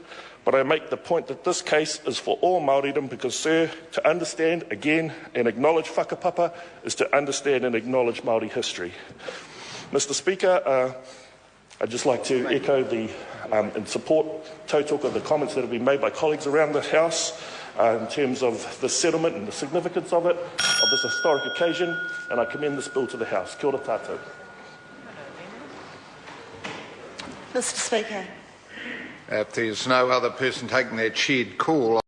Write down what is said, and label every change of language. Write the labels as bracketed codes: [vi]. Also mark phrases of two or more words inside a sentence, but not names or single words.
[en] But I make the point that this case is for all Māoridom because, sir, to understand again and acknowledge whakapapa is to understand and acknowledge Māori history. Mr. Speaker, I'd just like to echo and support tautoko the comments that have been made by colleagues around the House in terms of the settlement and the significance of it, of this historic occasion, and I commend this bill to the House. [mi] Kia ora tātou. [en] Mr. Speaker. If there's no other person taking that shared call,